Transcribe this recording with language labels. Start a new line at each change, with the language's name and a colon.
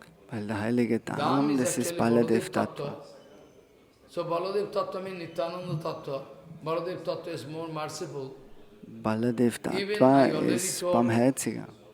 German: Weil der heilige Dham, das ist Baladev Tattva.
English: So Baladev Tattva means Nityananda Tattva. Baladev Tattva is more merciful.
German: Baladev Tattva ist barmherziger.